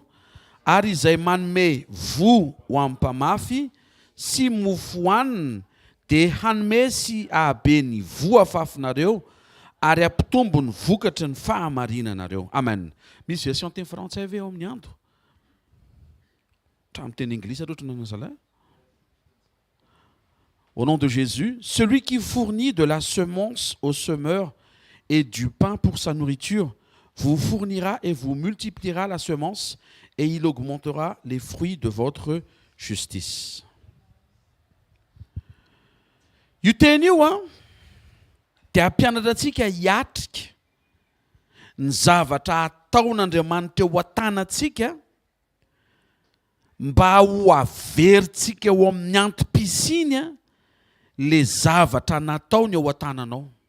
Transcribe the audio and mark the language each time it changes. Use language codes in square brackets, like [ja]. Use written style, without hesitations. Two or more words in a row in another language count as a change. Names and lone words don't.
[mg] Ary izay manome vo ho amin'ny mpamafy sy mofo hohanina dia hanome sy ahabe ny vo afafinareo ary ampitombo ny vokatry ny fahamarinanareo. Amen. Misy version teny frantsay ve eo amin'ny ando? Trano teny anglisy aloha ohatran'ny nazalahy. [fr] Au nom de Jésus, celui qui fournit de la semence au semeur et du pain pour sa nourriture, vous fournira et vous multipliera la semence et il augmentera les fruits de votre justice. [mg] Io teny io dia ampianatra antsika hiatrika ny zavatra ataon'Andriamanitra eo an-tanantsika mba ho averintsika eo amin'ny antom-pisiany le zavatra nataony eo an-tananao.